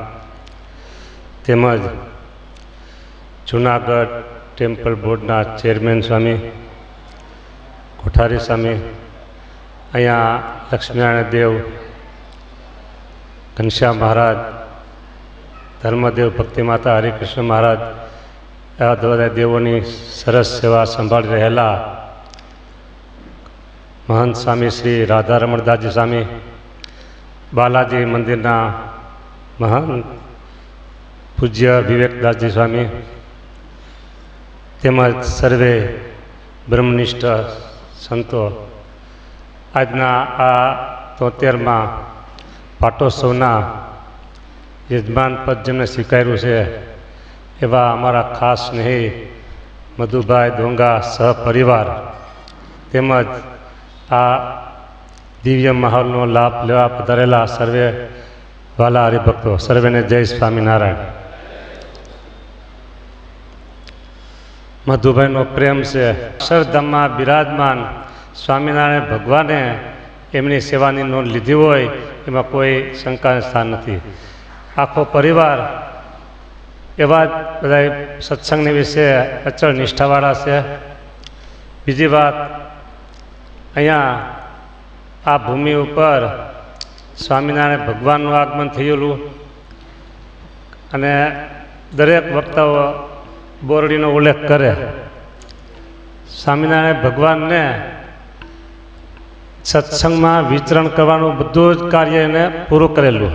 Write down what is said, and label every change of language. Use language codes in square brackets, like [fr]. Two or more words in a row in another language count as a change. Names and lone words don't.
[gu] તેમજ જૂનાગઢ ટેમ્પલ બોર્ડના ચેરમેન સ્વામી કોઠારી સ્વામી, અં લક્ષ્મીનારાયણ દેવ, ઘનશ્યામ મહારાજ, ધર્મદેવ ભક્તિ માતા હરિકૃષ્ણ મહારાજ આ બધા દેવોની સરસ સેવા સંભાળી રહેલા મહંત સ્વામી શ્રી રાધા રમણદાસજી સ્વામી, બાલાજી મંદિરના મહંત પૂજ્ય વિવેકદાસજી સ્વામી તેમજ સર્વે બ્રહ્મનિષ્ઠ સંતો આજના આ 73મા પાટોત્સવના યજમાન પદ જેમને સ્વીકાર્યું છે એવા અમારા ખાસ સ્નેહી મધુભાઈ દોંગા સહપરિવાર તેમજ આ દિવ્ય માહોલનો લાભ લેવા પધારેલા સર્વે વાલા હરિભક્તો સર્વેને જય સ્વામીનારાયણ। મધુભાઈનો પ્રેમ સે અક્ષરધામમાં વિરાજમાન સ્વામીનારાયણ ભગવાને એમની સેવાની નોંધ લીધી હોય એમાં કોઈ શંકા સ્થાન નહીં। આખો પરિવાર એવા બધા સત્સંગની વિષે અચલ નિષ્ઠાવાળા છે। બીજી બાત અહીંયા આ ભૂમિ પર સ્વામીનારાયણ ભગવાનનું આગમન થયેલું અને દરેક વક્તાઓ બોરડીનો ઉલ્લેખ કરે। સ્વામિનારાયણ ભગવાનને સત્સંગમાં વિચરણ કરવાનું બધું જ કાર્ય એને પૂરું કરેલું।